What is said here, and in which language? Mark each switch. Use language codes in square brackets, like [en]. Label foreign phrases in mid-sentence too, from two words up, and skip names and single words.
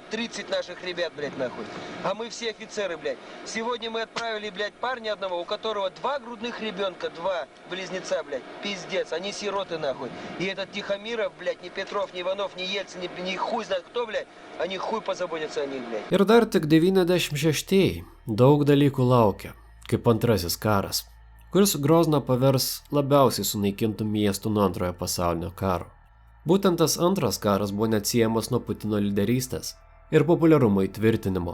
[ru] 30 наших ребят, блядь, нахуй. А мы все офицеры, блядь. Сегодня мы отправили, блядь, парня одного, у которого 2 грудных ребенка, 2 близнеца, блядь. Пиздец, они сироты, нахуй. И этот Тихомиров, блядь, ни Петров, ни Иванов, ни Ельцин, ни хуй знает кто, блядь, они хуй позаботятся о них, блядь. [lt] Ir dar tik 96-ieji. Daug dalykų laukia, kaip antrasis karas, kuris Grozną pavers labiausiai sunaikintų miestų nuo antrojo pasaulinio karo. Būtent tas antras karas buvo neatsiejamas nuo Putino lyderystės ir populiarumo įtvirtinimo.